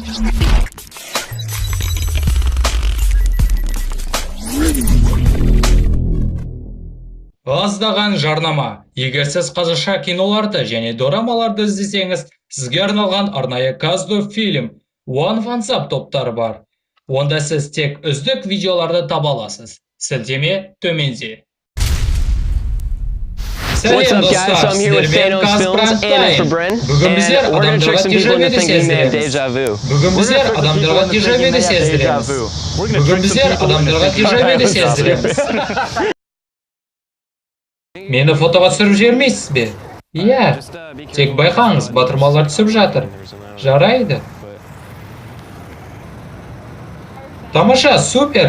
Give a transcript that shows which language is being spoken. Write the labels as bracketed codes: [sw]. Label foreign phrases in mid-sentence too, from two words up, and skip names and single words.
[kk] Аздаған жарнама. Егер сіз қазақша киноларды және дорамаларды іздесеңіз, сізге арналған арнайы Каздо фильм One Thumbs Up топтары бар. Онда сіз тек үздік видеоларды таба аласыз. Сілтеме төменде. [en] What's up, guys? So I'm here with Thanos Films and for Bryn, and we're going to trick some people into thinking we have deja vu. [kk] Бүгін біздер адамдарға дежавюді сездіреміз. Бүгін біздер адамдарға дежавюді сездіреміз. Мені фотоға түсіріп жібермейсіз бе? Иә, тек байқаңыз, батырмалар түсіп жатыр. Жарайды. Тамаша, супер.